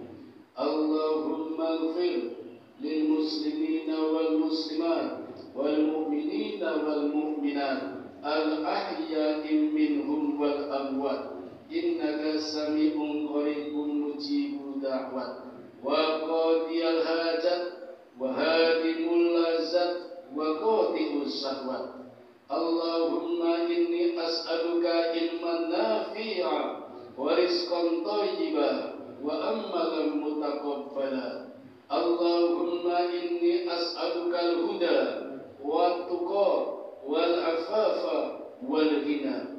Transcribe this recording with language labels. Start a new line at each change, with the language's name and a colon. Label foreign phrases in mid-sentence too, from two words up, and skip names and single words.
Arabic: اللهم اغفر للمسلمين والمسلمات والمؤمنين والمؤمنات الأحياء منهم والأموات إنك سميع قريب مجيب الدعوات وقاضي الحاجات وهادم اللذات وقاطع الشهوات. اللهم إني أسألك علما نافعا ورزقا طيبا وعملا متقبلا. اللهم إني أسألك الهدى والتقى والعفاف والغنى.